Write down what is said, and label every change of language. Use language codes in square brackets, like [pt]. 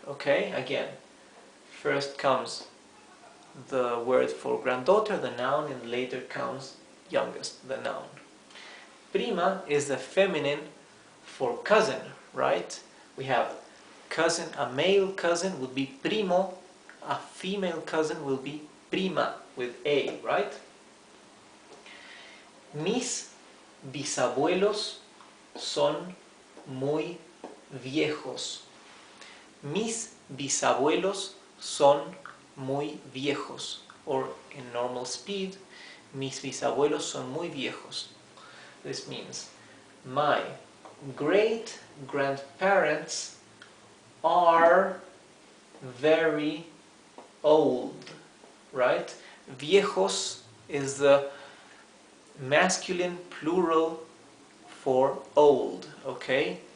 [en] Okay, again, first comes the word for granddaughter, the noun, and later comes youngest, the noun. Prima is the feminine for cousin, right? We have cousin, a male cousin would be primo, a female cousin will be prima with a, right? [es] Mis bisabuelos son muy viejos. Mis bisabuelos son muy viejos. [en] Or in normal speed, [es] mis bisabuelos son muy viejos. [en] This means my great-grandparents are very old, right? Viejos is the masculine plural for old, okay?